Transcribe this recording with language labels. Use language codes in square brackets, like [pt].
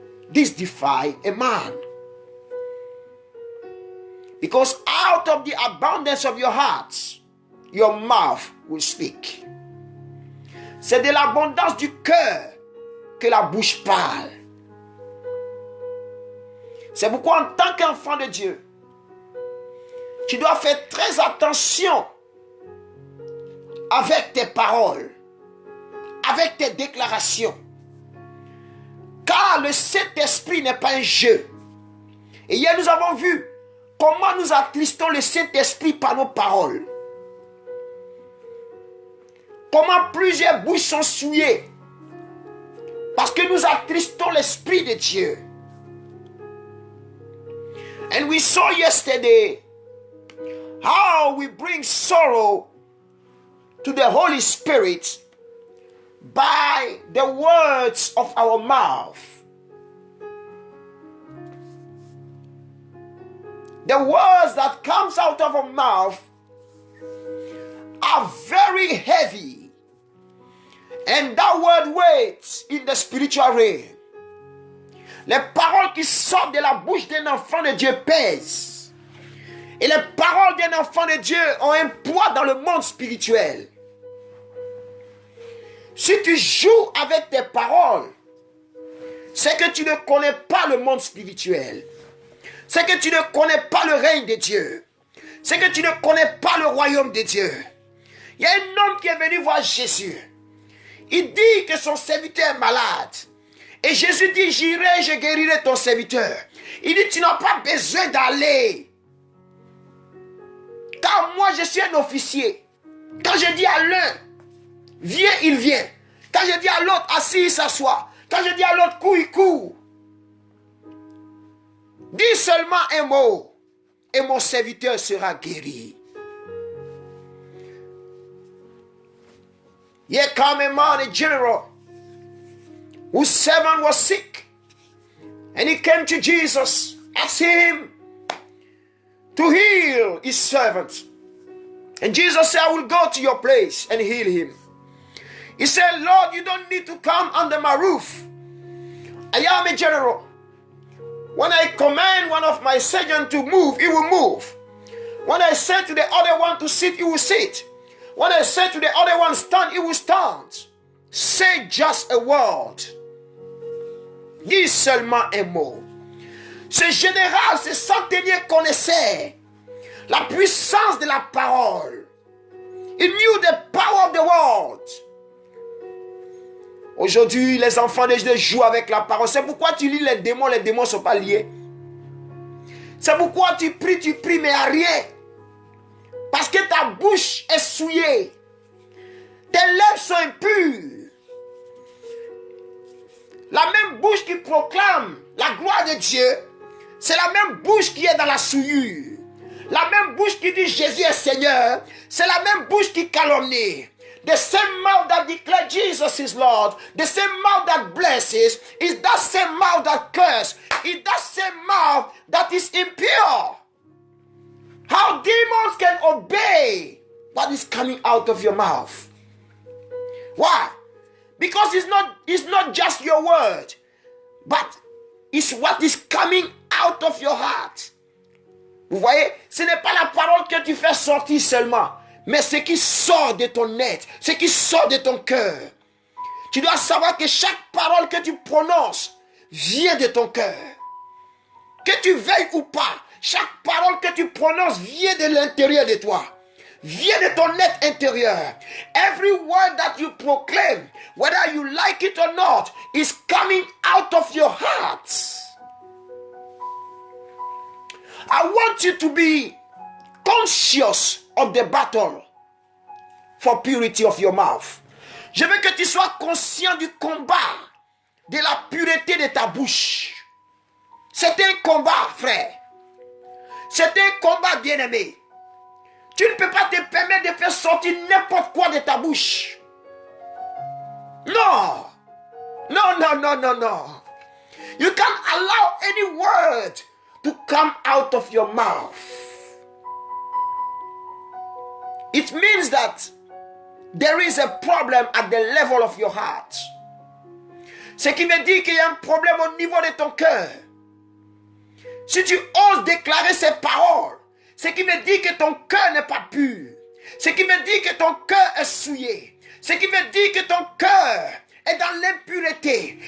[en] This defile a man. Because out of the abundance of your heart, your mouth will speak. [fr] C'est de l'abondance du cœur que la bouche parle. C'est pourquoi en tant qu'enfant de Dieu, tu dois faire très attention avec tes paroles, avec tes déclarations. Car le Saint-Esprit n'est pas un jeu. Et hier nous avons vu comment nous attristons le Saint-Esprit par nos paroles. Comment plusieurs bouches sont souillées parce que nous attristons l'Esprit de Dieu. [en] And we saw yesterday how we bring sorrow to the Holy Spirit by the words of our mouth. The words that comes out of our mouth are very heavy, and that word weighs in the spiritual realm. [fr] Les paroles qui sortent de la bouche d'un enfant de Dieu pèsent, et les paroles d'un enfant de Dieu ont un poids dans le monde spirituel. Si tu joues avec tes paroles, c'est que tu ne connais pas le monde spirituel. C'est que tu ne connais pas le règne de Dieu. C'est que tu ne connais pas le royaume de Dieu. Il y a un homme qui est venu voir Jésus. Il dit que son serviteur est malade. Et Jésus dit, j'irai, je guérirai ton serviteur. Il dit, tu n'as pas besoin d'aller. Car moi, je suis un officier. Quand je dis à l'un, viens, il vient. Quand je dis à l'autre, assis, il s'assoit. Quand je dis à l'autre, cours, il court. Dis seulement un mot et mon serviteur sera guéri. [en] Here came a man, a general, whose servant was sick. And he came to Jesus, asking him to heal his servant. And Jesus said, I will go to your place and heal him. He said, Lord, you don't need to come under my roof. I am a general. When I command one of my servants to move, he will move. When I say to the other one to sit, he will sit. When I say to the other one stand, he will stand. Say just a word. [fr] Dis seulement un mot. Ce général, ce centenier connaissait la puissance de la parole. [en] He knew the power of the word. [fr] Aujourd'hui, les enfants de Dieu jouent avec la parole. C'est pourquoi tu lis les démons ne sont pas liés. C'est pourquoi tu pries, mais à rien. Parce que ta bouche est souillée. Tes lèvres sont impures. La même bouche qui proclame la gloire de Dieu, c'est la même bouche qui est dans la souillure. La même bouche qui dit Jésus est Seigneur, c'est la même bouche qui calomnie. [en] The same mouth that declares Jesus is Lord, the same mouth that blesses, is that same mouth that curses, is that same mouth that is impure. How demons can obey what is coming out of your mouth. Why? Because it's not just your word, but it's what is coming out of your heart. [fr] Vous voyez, ce n'est pas la parole que tu fais sortir seulement, mais ce qui sort de ton être, ce qui sort de ton cœur. Tu dois savoir que chaque parole que tu prononces vient de ton cœur. Que tu veilles ou pas, chaque parole que tu prononces vient de l'intérieur de toi. Vient de ton être intérieur. [en] Every word that you proclaim, whether you like it or not, is coming out of your heart. I want you to be conscious of the battle for purity of your mouth. [fr] Je veux que tu sois conscient du combat, de la pureté de ta bouche. C'est un combat, frère. C'est un combat, bien-aimé. Tu ne peux pas te permettre de faire sortir n'importe quoi de ta bouche. Non. Non, non, non, non, non. [en] You can't allow any word to come out of your mouth. It means that there is a problem at the level of your heart. [fr] Ce qui veut dire qu'il y a un problème au niveau de ton cœur. Si tu oses déclarer ces paroles, ce qui veut dire que ton cœur n'est pas pur. Ce qui veut dire que ton cœur est souillé. Ce qui veut dire que ton cœur est dans l'impureté.